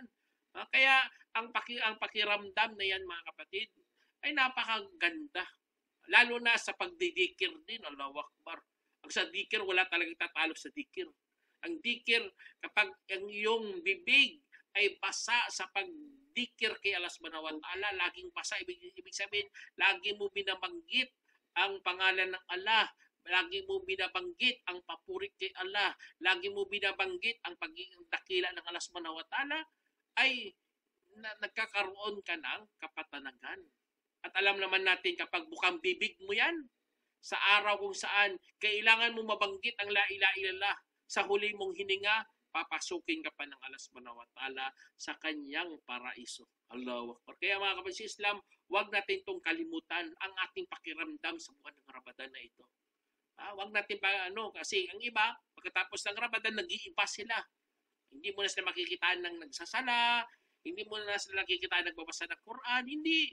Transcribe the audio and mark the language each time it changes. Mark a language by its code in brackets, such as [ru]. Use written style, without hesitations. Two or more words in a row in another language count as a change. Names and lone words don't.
[tl] Kaya ang pakiramdam na yan, mga kapatid, ay napakaganda. Lalo na sa pagdidikir din, [ar] الله أكبر. [tl] Ang sa dikir, wala talagang tatalo sa dikir. Ang dikir, kapag ang iyong bibig ay basa sa pagdikir kay [ar] الله سبحانه وتعالى, [tl] laging basa, ibig sabihin, lagi mo binabanggit ang pangalan ng Allah, lagi mo binabanggit ang papuri kay Allah, lagi mo binabanggit ang pagiging dakila ng [ar] الله سبحانه وتعالى, [tl] ay nagkakaroon ka ng kapatanagan. At alam naman natin, kapag bukang bibig mo yan, sa araw kung saan kailangan mo mabanggit ang [ar] لا إله إلا الله, [tl] sa huli mong hininga, papasukin ka pa ng [ar] الله سبحانه وتعالى [tl] sa kanyang paraiso. [ar] الله أكبر. [tl] Kaya mga kapatid sa Islam, huwag natin itong kalimutan ang ating pakiramdam sa buwan ng Ramadan na ito. Huwag natin kasi ang iba, pagkatapos ng Ramadan, nag-iiba sila. Hindi mo na sila makikita ng nagsasala, hindi mo na sila nakikita nagbabasa ng Quran, hindi.